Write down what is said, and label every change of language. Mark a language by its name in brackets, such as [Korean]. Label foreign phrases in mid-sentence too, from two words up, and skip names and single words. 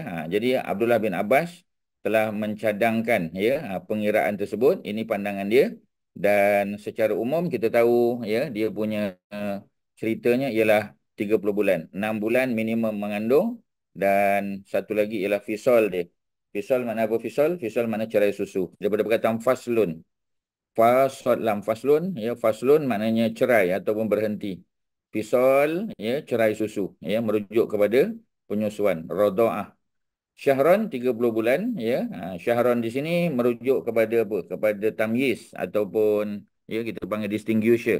[Malay] Jadi Abdullah bin Abbas telah mencadangkan, ya, pengiraan tersebut. Ini pandangan dia. Dan secara umum kita tahu, ya, dia punya ceritanya ialah 30 bulan. 6 bulan minimum mengandung. Dan satu lagi ialah fisal dia. Fisal mana apa fisal? Fisal mana cerai susu. Daripada perkataan faslun. Lam faslun, ya, faslun maknanya cerai ataupun berhenti. Fisal, ya, cerai susu, ya, merujuk kepada penyusuan, radha'ah. Syahran 30 bulan, ya. Syahran di sini merujuk kepada apa? Kepada tamyiz ataupun, ya, kita panggil distinguisher.